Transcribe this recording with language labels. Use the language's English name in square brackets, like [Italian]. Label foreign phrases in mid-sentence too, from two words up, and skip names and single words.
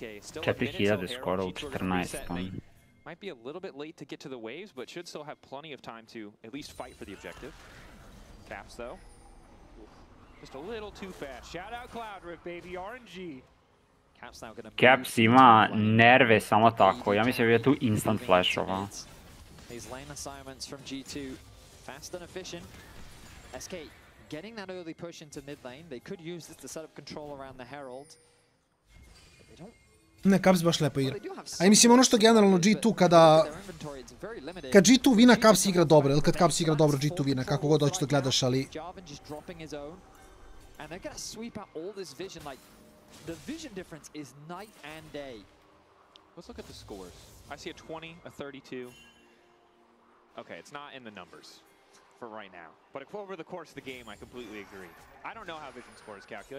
[English] Still a minute, so Herald, G2 are gonna reset, and they might be a little bit late to get to the waves, but should still have plenty of time to at least fight for the objective. Caps, though. Just a little too fast. Shout out Cloud Rift, baby, RNG. [Serbian] Caps ima nerve samo tako, ja mislim da je tu instant flashova. [English] These lane assignments from G2, fast and efficient. SK getting that early push into mid lane. They could use this to set up control around the Herald. But they don't. [Serbian] Ne, Caps baš lepo igra. A i mislim ono što generalno G2 kad G2 vina, Caps igra dobro, ili kad Caps igra dobro, G2 vina, kako god hoćeš da gledaš, ali... [English] And they're gonna sweep out all this vision, like, the vision difference is night and day. Let's look at the scores. I see a 20, a 32. Okay, it's not in the numbers for right now. But over the course of the game, I completely agree. I don't know how vision scores calculate.